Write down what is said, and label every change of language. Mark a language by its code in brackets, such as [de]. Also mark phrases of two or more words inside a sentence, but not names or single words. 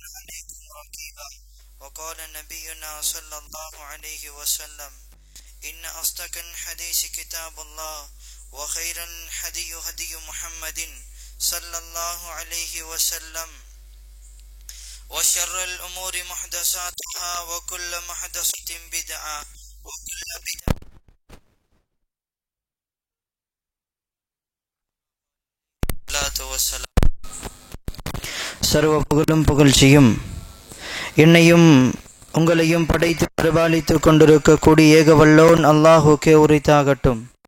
[ar] عليكم رقيبا وقال نبينا صلى الله عليه وسلم إن أصدق الحديث كتاب الله وخير الهدي هدي محمد صلى الله عليه وسلم وشر الأمور محدثاتها وكل محدثة بدعة وكل بدعة [ta] சர்வ புகழும் புகழ்ச்சியும் என்னையும் உங்களையும் படைத்து பரிபாலித்துக் கொண்டிருக்கக்கூடிய ஏகவல்லோன் அல்லாஹுக்கே உரித்தாகட்டும்.